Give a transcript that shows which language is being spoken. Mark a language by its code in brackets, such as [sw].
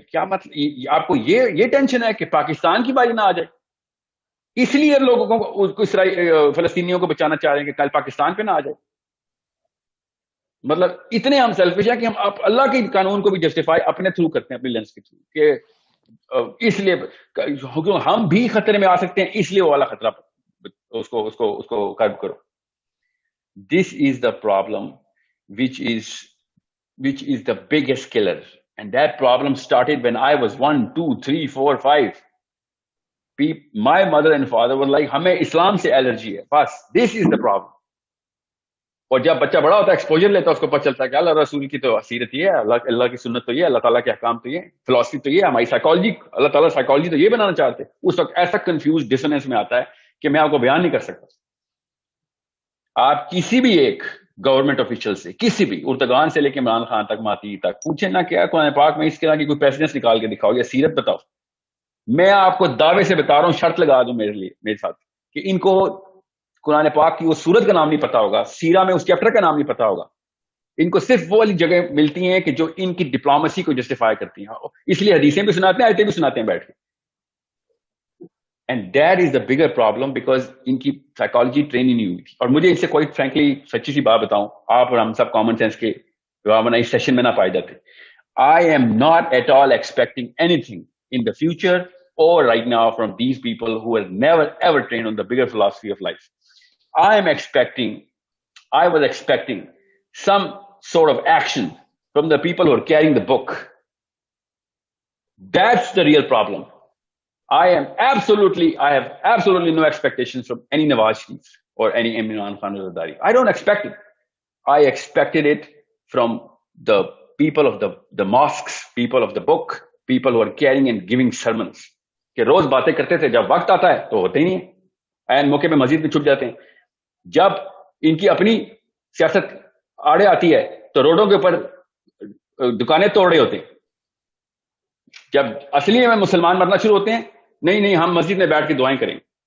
[ur] کیا مطلب آپ کو یہ ٹینشن ہے کہ پاکستان کی باری نہ آ جائے، اس لیے لوگوں کو فلسطینیوں کو بچانا چاہ رہے ہیں کہ کل پاکستان پہ نہ آ جائے. مطلب اتنے ہم سیلفش ہیں کہ ہم اللہ کے قانون کو بھی جسٹیفائی اپنے تھرو کرتے ہیں، اپنی لینس کے تھرو، کہ اس لیے ہم بھی خطرے میں آ سکتے ہیں، اس لیے وہ والا خطرہ اس کو قائم کرو. [en] This is the problem which is the biggest killer, and that problem started when I was 1 2 3 4 5. My mother and father were like [ur] ہمیں اسلام سے الرجی ہے بس. [en] This is the problem. [ur] اور جب بچہ بڑا ہوتا ہے ایکسپوجر لیتا ہے اس کو پتہ چلتا ہے کہ اللہ رسول کی تو سیرت یہ ہے، اللہ کی سنت تو یہ ہے، اللہ تعالیٰ کے احکام تو یہ، فلسفی تو یہ، ہماری سائیکالوجی، اللہ تعالیٰ سائیکالوجی تو یہ بنانا چاہتے. اس وقت ایسا کنفیوز ڈسوننس میں آتا ہے کہ میں آپ کو بیان نہیں کر سکتا. آپ کسی بھی ایک گورنمنٹ آفیشل سے, کسی بھی اردگان سے لے کے عمران خان تک, ماتی تک, پوچھیں نا کیا قرآن پاک میں اس طرح کی کوئی پیسنس نکال کے دکھاؤ یا سیرت بتاؤ. میں آپ کو دعوے سے بتا رہا ہوں, شرط لگا دوں میرے ساتھ, کہ ان کو قرآن پاک کی وہ سورت کا نام نہیں پتا ہوگا, سیرہ میں اس چیپٹر کا نام نہیں پتا ہوگا. ان کو صرف وہ والی جگہ ملتی ہیں کہ جو ان کی ڈپلومیسی کو جسٹیفائی کرتی ہیں, اس لیے حدیثیں بھی سناتے ہیں, آیتیں بھی سناتے ہیں بیٹھ کے. [en] and that is the bigger problem, because [ur] ان کی سائیکالوجی ٹریننگ نہیں ہوئی تھی. اور مجھے اس سے کوئی فرینکلی سچی سی بات بتاؤں, آپ اور ہم سب کامن سینس کے اس سیشن میں نہ پائے جاتے. [en] I am not at all expecting anything in the future or right now from these people who were never ever trained on the bigger philosophy of life. I was expecting some sort of action from the people who are carrying the book. That's the real problem. I have absolutely no expectations from any Nawaz Sharif or any Imran Khan Zardari. I don't expect it. I expected it from the people of the mosques, people of the book, people who are carrying and giving sermons. [ur] کہ روز باتیں کرتے تھے, جب وقت آتا ہے تو ہوتے ہی نہیں ہیں, این موقع پہ مسجد میں چھپ جاتے ہیں. جب ان کی اپنی سیاست آڑے آتی ہے تو روڈوں کے اوپر دکانیں توڑ رہے ہوتے ہیں. جب اصلی میں مسلمان مرنا شروع ہوتے ہیں, نہیں ہم مسجد میں بیٹھ کے دعائیں کریں.